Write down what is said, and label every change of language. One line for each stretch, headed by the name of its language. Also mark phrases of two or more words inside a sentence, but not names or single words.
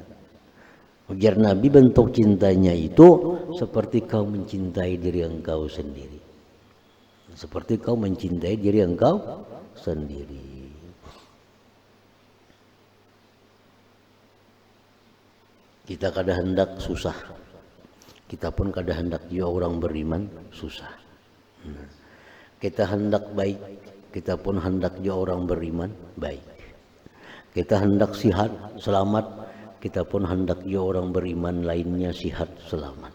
Banjar: Ujar Nabi, bentuk cintanya itu seperti kau mencintai diri engkau sendiri. Seperti kau mencintai diri engkau sendiri. Kita kada hendak susah. Kita pun kada hendak juga orang beriman susah. Kita hendak baik. Kita pun hendak juga orang beriman baik. Kita hendak sihat, selamat, kita pun hendak juga orang beriman lainnya sihat, selamat.